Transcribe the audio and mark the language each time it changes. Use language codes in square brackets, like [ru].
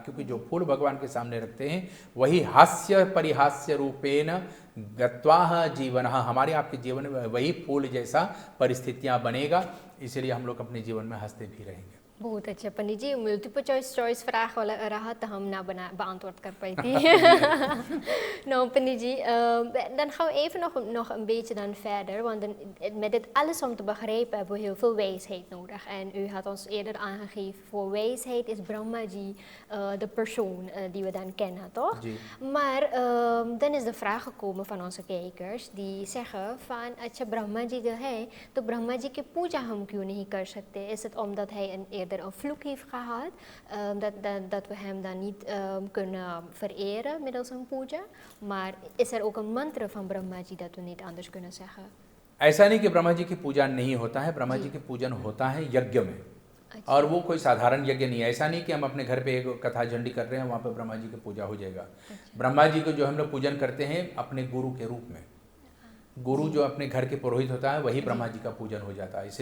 [hi] क्योंकि जो फूल भगवान के सामने रखते हैं वही हास्य परिहास्य रूपेण गत्वाह जीवन, हमारे आपके जीवन में वही फूल जैसा परिस्थितियां बनेगा। इसलिए हम लोग अपने जीवन में हंसते भी रहेंगे। बहुत अच्छा पंडित जी, मल्टीपल चॉइस [nl] vraag [hi] रहा तो हम ना [nl] beantwoord [hi] कर पाई थी। [nl] Nou पंडित जी, dan gaan we even nog een beetje dan verder, want met dit alles om te begrijpen hebben we heel veel wijsheid nodig. En u had ons eerder aangegeven, voor wijsheid is Brahmaji de persoon die we dan kennen, toch? Maar dan is de vraag gekomen van onze kijkers die zeggen van, [hi] अच्छा Brahmaji जो है, तो Brahmaji की पूजा हम क्यों नहीं कर सकते? [nl] Is het omdat hij eerder een vloek heeft gehad, dat we hem dan niet kunnen vereren middels een puja, maar is er ook een mantra van Brahmaji dat we niet anders kunnen zeggen? [hi] ऐसा नहीं कि ब्रह्मा जी की पूजा नहीं होता है, ब्रह्मा जी की पूजन होता है यज्ञ में। अच्छा। और वो कोई साधारण यज्ञ नहीं है। ऐसा नहीं कि हम अपने घर पे एक कथा झंडी कर रहे हैं, वहाँ पे ब्रह्मा जी की पूजा हो जाएगा। अच्छा। ब्रह्मा जी को जो हम लोग पूजन करते हैं अपने गुरु के रूप में, गुरु जो अपने घर के पुरोहित होता है वही ब्रह्मा जी का पूजन हो जाता है।